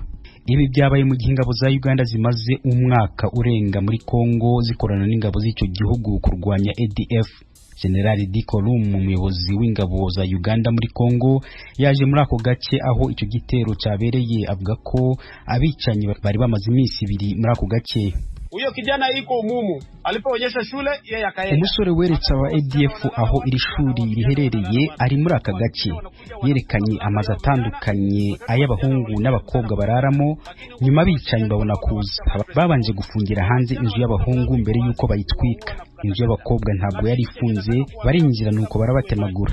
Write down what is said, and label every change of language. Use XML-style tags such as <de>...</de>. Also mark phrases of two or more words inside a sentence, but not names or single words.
<rw>Ibi byabaye mu gihe ingabo za Uganda zimaze umwaka urenga muri Kongo zikorana n'ingabo z'icyo gihugu kurwanya ADF. General Dikolum, umuyobozi w'ingabo za Uganda muri Kongo, yaje muri ako gace aho icyo gitero cyabereye, avuga ko abicanyi bari bamaze iminsi 2 muri ako gace.</rw> <sw>Huyo kijana iko umumu alipoonyesha shule yeye akaenda.</sw> <rw>Umusore weretse wa ADF aho iri shuri riherereye ari muri aka gace, yerekanye amazu atandukanye ay'abahungu n'abakobwa bararamo. Nyuma bicanyi babona kuza, babanje gufungira hanze inzu y'abahungu mbere yuko bayitwika. Inzu y'abakobwa ntabwo yari ifunze, barinjira nuko barabatemagura.</rw>